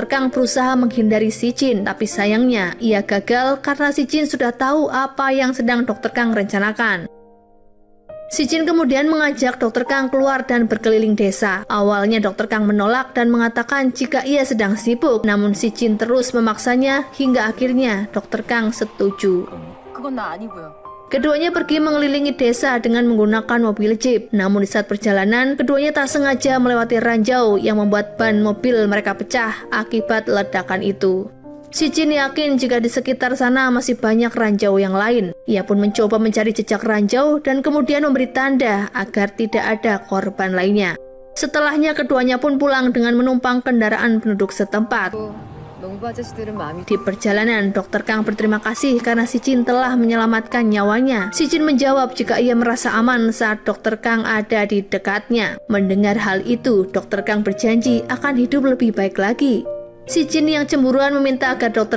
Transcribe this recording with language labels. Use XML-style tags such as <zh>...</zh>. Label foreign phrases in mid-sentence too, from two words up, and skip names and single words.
<id>Kang berusaha menghindari Si Jin, tapi sayangnya ia gagal karena Si Jin sudah tahu apa yang sedang Dr. Kang rencanakan. Si Jin kemudian mengajak Dr. Kang keluar dan berkeliling desa. Awalnya Dr. Kang menolak dan mengatakan jika ia sedang sibuk, namun Si Jin terus memaksanya hingga akhirnya Dr. Kang setuju.</id> <ko>그건 나 아니고요.</ko> <id>Keduanya pergi mengelilingi desa dengan menggunakan mobil jeep. Namun di saat perjalanan, keduanya tak sengaja melewati ranjau yang membuat ban mobil mereka pecah akibat ledakan itu. Si Jin yakin jika di sekitar sana masih banyak ranjau yang lain. Ia pun mencoba mencari jejak ranjau dan kemudian memberi tanda agar tidak ada korban lainnya. Setelahnya keduanya pun pulang dengan menumpang kendaraan penduduk setempat.</id> <ko>농부 아저씨들은 마음이</ko> <id>Di perjalanan, Dr. Kang berterima kasih karena Si Jin telah menyelamatkan nyawanya. Si Jin menjawab jika ia merasa aman saat Dr. Kang ada di dekatnya. Mendengar hal itu, Dr. Kang berjanji akan hidup lebih baik lagi. Si Jin yang cemburuan meminta agar Dr.</id>